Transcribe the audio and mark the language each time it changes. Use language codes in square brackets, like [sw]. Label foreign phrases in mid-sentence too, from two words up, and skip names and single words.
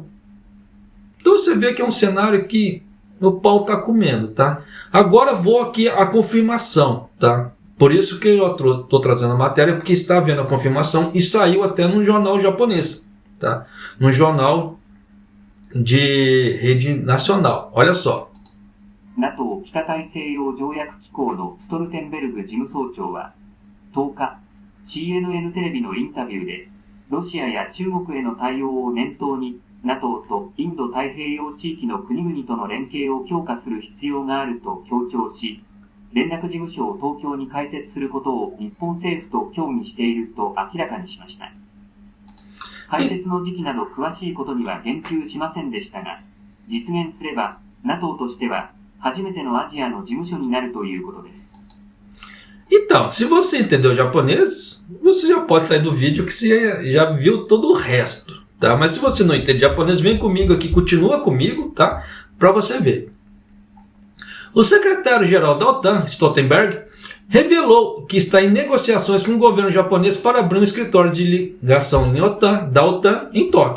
[pt] Então você vê que é um cenário que o pau está comendo, tá? Agora vou aqui a confirmação, tá? Por isso que eu estou trazendo a matéria, porque está vendo a confirmação e saiu até num jornal japonês, tá? Num jornal de rede nacional. Olha só. [ja] NATO 北大西洋条約機構のストルテンベルグ事務総長は10日 CNN テレビのインタビューでロシアや中国への対応を念頭に NATO とインド太平洋地域の国々との連携を強化する必要があると強調し、連絡事務所を東京に開設することを日本政府と協議していると明らかにしました。開設の時期など詳しいことには言及しませんでしたが、実現すれば NATO としては初めてのアジアの事務所になるということです。 [pt] Então, se você entendeu japonês, você já pode sair do vídeo que você já viu todo o resto, tá? Mas se você não entende japonês, vem comigo aqui, continua comigo, tá? Para você ver. O secretário-geral da OTAN, Stoltenberg, revelou que está em negociações com o governo japonês para abrir um escritório de ligação da OTAN em Tóquio.